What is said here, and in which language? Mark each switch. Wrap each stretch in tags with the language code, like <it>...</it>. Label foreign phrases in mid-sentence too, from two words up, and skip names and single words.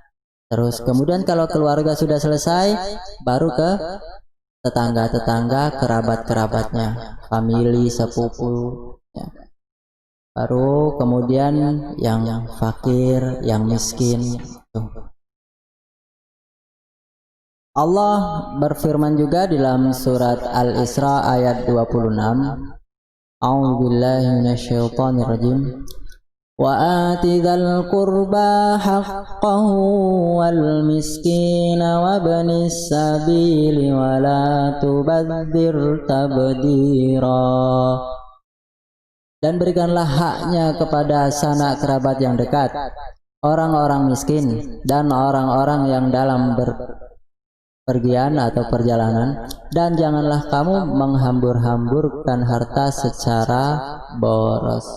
<id>Terus kemudian kalau keluarga sudah selesai baru ke tetangga-tetangga, kerabat-kerabatnya, famili, sepupu ya. Baru kemudian yang fakir, yang miskin. Allah berfirman juga dalam surat Al-Isra ayat 26.</id> <ar>أعوذ بالله من الشيطان الرجيم. وآت ذا القربى حقه والمسكين وابن السبيل ولا تبذر تبذيرا.</ar> <id>Dan berikanlah haknya kepada sanak kerabat yang dekat, orang-orang miskin dan orang-orang yang dalam pergian atau perjalanan, dan janganlah kamu menghambur-hamburkan harta secara boros.</id>